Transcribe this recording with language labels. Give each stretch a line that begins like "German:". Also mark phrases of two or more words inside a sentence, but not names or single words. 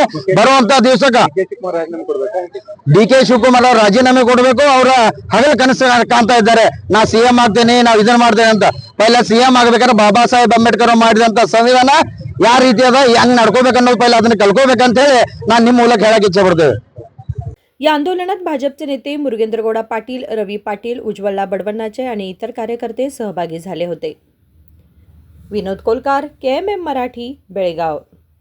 Kannada: ಬರುವಂತ ದಿವಸಕ್ಕ ಡಿ.ಕೆ. ಶಿವಕುಮಾರ್ ಅವ್ರ ರಾಜೀನಾಮೆ ಕೊಡಬೇಕು। ಅವರ ಹಗಲು ಕನಸು ಕಾಣ್ತಾ ಇದ್ದಾರೆ, ನಾ CM ಆಗ್ತೇನೆ, ನಾವ್ ಇದನ್ನ ಮಾಡ್ತೇನೆ ಅಂತ। ಪೈಲ CM ಆಗ್ಬೇಕಾದ್ರೆ ಬಾಬಾ ಸಾಹೇಬ್ ಅಂಬೇಡ್ಕರ್ ಮಾಡಿದಂತ ಸಂವಿಧಾನ ಯಾವ ರೀತಿ ಅದ, ಹೆಂಗ್ ನಡ್ಕೋಬೇಕನ್ನೋದು ಪೈಲ ಅದನ್ನ ಕಲ್ಕೋಬೇಕಂತ ಹೇಳಿ ನಾನ್ ನಿಮ್ಮ ಮೂಲಕ ಹೇಳಕ್ ಇಚ್ಛೆ ಪಡ್ತೇವೆ।
Marathi: या आंदोलनात भाजपचे नेते मुरगेंद्रगौडा पाटील, रवी पाटील, उज्ज्वला बडवन्नाचे आणि इतर कार्यकर्ते सहभागी झाले होते। विनोद कोलकार, KMM मराठी, बेळगाव।